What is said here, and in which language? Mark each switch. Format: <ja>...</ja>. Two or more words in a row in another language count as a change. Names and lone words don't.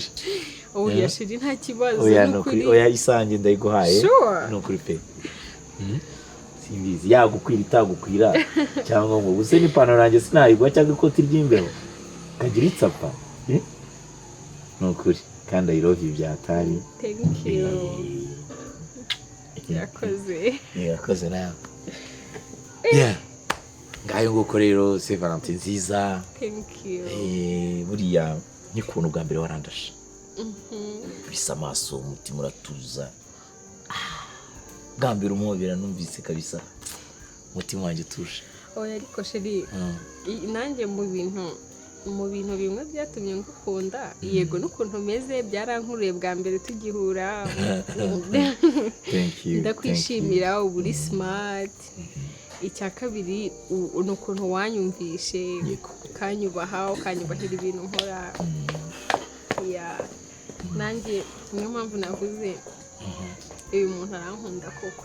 <rw>oya shiri nta kibazo oya isange ndayiguhaye ni ukuri pe simbizi yagukwira itagukwira cyangwa ngo ubuse n'ipantaro yanjye sinayigwa cyangwa ikoti ry'imbeho kagira itsapa ni ukuri kandi</rw> <en>I love you</en> <rw>byatari</rw> <en>thank you</en> <rw>yakoze nawe ngayo nguko rero c'est Valentine nziza</rw> <en>thank you</en> <rw>buriya n'ikuntu bwa mbere warandashe bisa amaso umutima uratuza bwa mbere umuhobera numvise kabisa umutima wanjye utuje oya ariko sheri nanjye mu bintu bimwe byatumye ngukunda yego n'ukuntu umeze byarankuriye bwa mbere tugihura ndakwishimira uba uri smart icya kabiri ni ukuntu wanyumvishe ukanyubaha ukanyubahira ibintu nkora nanjye niyo mpamvu navuze uyu muntu arankunda koko</rw>